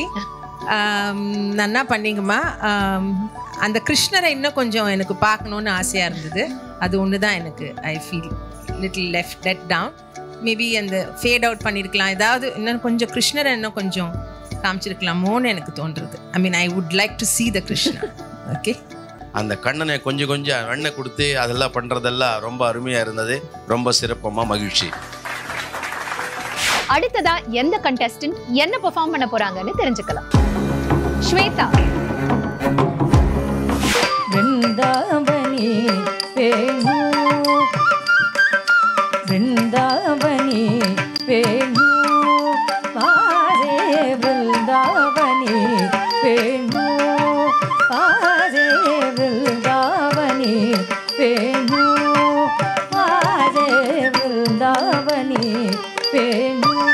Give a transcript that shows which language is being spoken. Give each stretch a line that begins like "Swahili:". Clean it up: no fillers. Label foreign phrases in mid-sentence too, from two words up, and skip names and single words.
Tamil: நன்னா பண்ணீங்கம்மா. அந்த கிருஷ்ணரை இன்னும் கொஞ்சம் எனக்கு பார்க்கணுன்னு ஆசையாக இருந்தது. அது ஒன்று தான் எனக்கு
English: I feel little let down.
Tamil: மேபி அந்த
English: fade out
Tamil: பண்ணியிருக்கலாம், ஏதாவது இன்னும் கொஞ்சம் கிருஷ்ணரை இன்னும் கொஞ்சம் காமிச்சிருக்கலாமோன்னு எனக்கு தோன்றுறது.
English: I mean I would like to see the கிருஷ்ணா. ஓகே,
Tamil: அந்த கண்ணனை கொஞ்சம் கொஞ்சம் வெண்ணெய் கொடுத்து அதெல்லாம் பண்ணுறதெல்லாம் ரொம்ப அருமையாக இருந்தது. ரொம்ப சிறப்பமாக மகிழ்ச்சி. அடுத்ததா எந்த கண்டெஸ்டன்ட் என்ன பெர்ஃபார்ம் பண்ண போறாங்கன்னு தெரிஞ்சுக்கலாம். ஸ்வேதா.
Marathi: वृंदावनी वेणु वृंदावनी वेणु पारे वृंदावनी वेणु पारे वृंदावनी वेणु पारे वृंदावनी वेणु